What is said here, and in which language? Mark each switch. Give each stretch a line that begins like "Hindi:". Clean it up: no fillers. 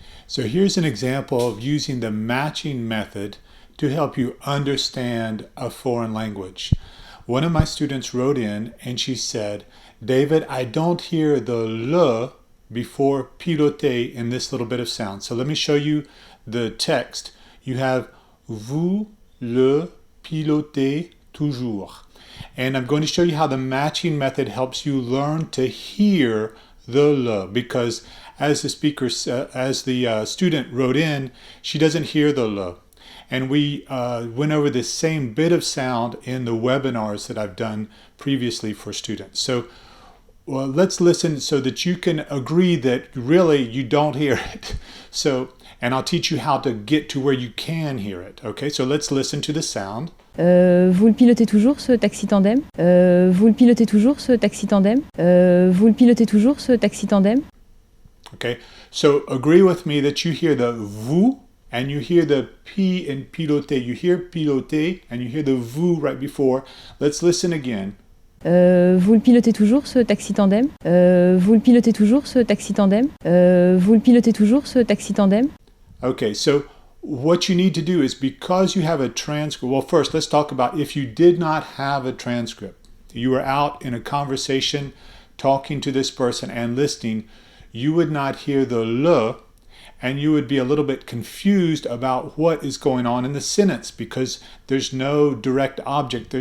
English: So here's an example of using the matching method to help you understand a foreign language. One of my students wrote in and she said, David, I don't hear the L before piloter in this little bit of sound. So let me show you the text. You have
French: vous le pilotez toujours.
English: And I'm going to show you how the matching method helps you learn to hear the L, because as the student wrote in, she doesn't hear the L. And we went over this same bit of sound in the webinars that I've done previously for students. So let's listen so that you can agree that really you don't hear it. And I'll teach you how to get to where you can hear it. Okay, so let's listen to the sound.
French: Vous le pilotez toujours ce taxi tandem? Vous le pilotez toujours ce taxi tandem? Vous le pilotez toujours ce taxi tandem?
English: Okay, so agree with me that you hear the vous and you hear the P in piloter. You hear piloter and you hear the vous right before. Let's listen again.
French: Vous le pilotez toujours ce taxi tandem? Vous le pilotez toujours ce taxi tandem? Vous le pilotez toujours ce taxi tandem?
English: Okay, so what you need to do is, because you have a transcript, well, first let's talk about if you did not have a transcript. You were out in a conversation talking to this person and listening, you would not hear the L, and you would be a little bit confused about what is going on in the sentence because there's no direct object.